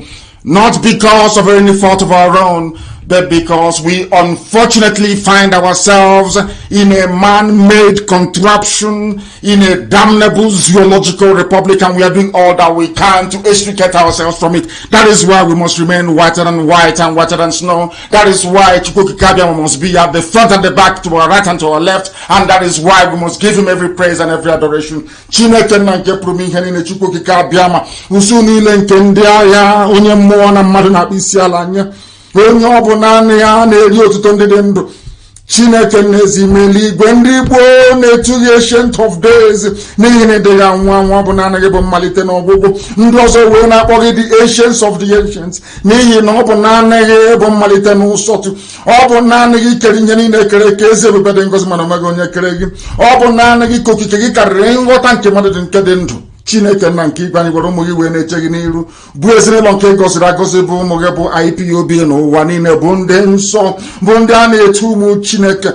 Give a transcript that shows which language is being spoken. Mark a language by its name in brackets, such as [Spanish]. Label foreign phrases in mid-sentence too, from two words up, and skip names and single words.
[English] Not because of any fault of our own, but because we unfortunately find ourselves in a man-made contraption, in a damnable zoological republic, and we are doing all that we can to extricate ourselves from it. That is why we must remain whiter than white and whiter than snow. That is why Chukwukikabia must be at the front and the back, to our right and to our left, and that is why we must give him every praise and every adoration. [Igbo] Chineke na nke pụrụ ihe niile Chukwukikabia ma usu niile nke ndị agha onye mmụọ na mmadụ na-akpụ isi ala anya. Onye ọ bụ naanị ya na-eri otuto ndị dị ndụ. Chineke n'ezimeli igwe ndị Igbo na-etughị [English] ancient of days [Igbo] n'ihi na ịdị ya nwa bụ naanị gị bụ mmalite na ọgwụgwụ. Ndị ọzọ wee na-akpọ gị [English] the ancients of the ancients [Igbo] n'ihi na ọ bụ naanị gị bụ mmalite na ụsọtụ. Ọ bụ naanị gị kere ihe niile ekere ka eze ebube dị ngọzi mana omeghị onye kere gị. Ọ bụ naanị gị ka okike gị karịrị nghọta nke mmadụ dị nke dị ndụ. Chineke nna nke igwe anyị gwara ụmụ gị wee na-eche gị n'iru bụ ezinụlọ nke gọziri agọzi bụ ụmụ gị bụ IPOB n'ụwa niile bụ ndị nsọ bụ ndị a na-etu ụmụ Chineke.